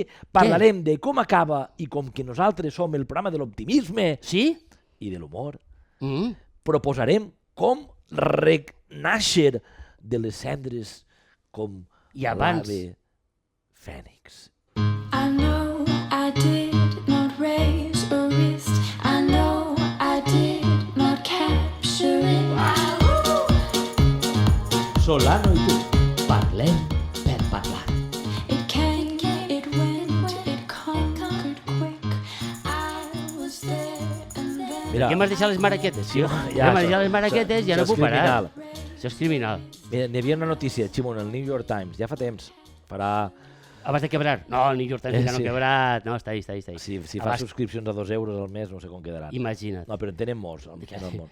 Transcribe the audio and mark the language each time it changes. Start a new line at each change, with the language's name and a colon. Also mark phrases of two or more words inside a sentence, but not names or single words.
Catalan: Parlarem de com acaba i com que nosaltres som el programa de l'optimisme Sí? i de l'humor. Mm. Proposarem com renaixer de les cendres com I abans. l'ave Fènix.
English: I know I did not raise a wrist. I know I did not capture it.
Catalan: Solano i tu. Parlem per parlar.
English: It came, it went, it conquered quick. I was there and then.
Catalan: Mira, Ja m'has deixat les maraquetes, sí? Ja m'has deixat les maraquetes, ja no puc parar. Això és criminal. Mira, n'hi havia una notícia, Ximo, en el New York Times, ja fa temps, farà... Abans de quebrar. No, el New York Times ja no Sí. ha quebrat. No, està ahí. Si fa Abans- subscripcions a 2 euros al mes, no sé com quedaran. Imagina't. No, però en tenen molts. En tenen molts.